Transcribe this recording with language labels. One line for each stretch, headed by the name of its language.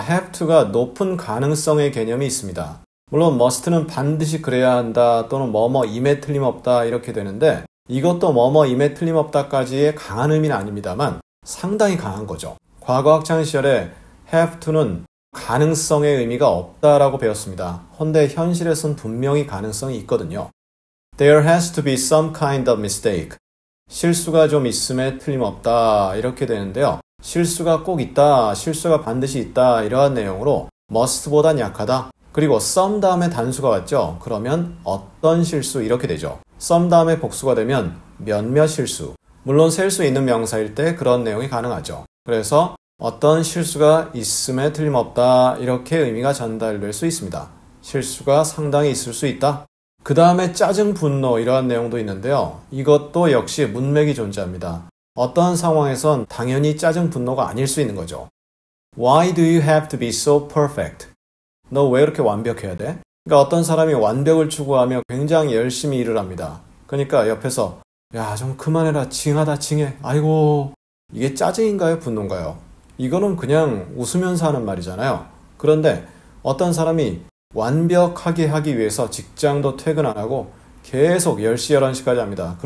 Korean: have to가 높은 가능성의 개념이 있습니다. 물론 must는 반드시 그래야 한다 또는 뭐뭐임에 틀림없다 이렇게 되는데 이것도 뭐뭐임에 틀림없다까지의 강한 의미는 아닙니다만 상당히 강한 거죠. 과거 학창시절에 have to는 가능성의 의미가 없다라고 배웠습니다. 헌데 현실에선 분명히 가능성이 있거든요.
English: There has to be some kind of mistake.
Korean: 실수가 좀 있음에 틀림없다 이렇게 되는데요. 실수가 꼭 있다, 실수가 반드시 있다 이러한 내용으로 must보단 약하다. 그리고 some 다음에 단수가 왔죠. 그러면 어떤 실수 이렇게 되죠. some 다음에 복수가 되면 몇몇 실수. 물론 셀 수 있는 명사일 때 그런 내용이 가능하죠. 그래서 어떤 실수가 있음에 틀림없다 이렇게 의미가 전달될 수 있습니다. 실수가 상당히 있을 수 있다. 그 다음에 짜증, 분노 이러한 내용도 있는데요. 이것도 역시 문맥이 존재합니다. 어떤 상황에선 당연히 짜증, 분노가 아닐 수 있는 거죠.
English: Why do you have to be so perfect?
Korean: 너 왜 이렇게 완벽해야 돼? 그러니까 어떤 사람이 완벽을 추구하며 굉장히 열심히 일을 합니다. 그러니까 옆에서 야, 좀 그만해라. 징하다, 징해. 아이고, 이게 짜증인가요? 분노인가요? 이거는 그냥 웃으면서 하는 말이잖아요. 그런데 어떤 사람이 완벽하게 하기 위해서 직장도 퇴근 안 하고 계속 10시, 11시까지 합니다.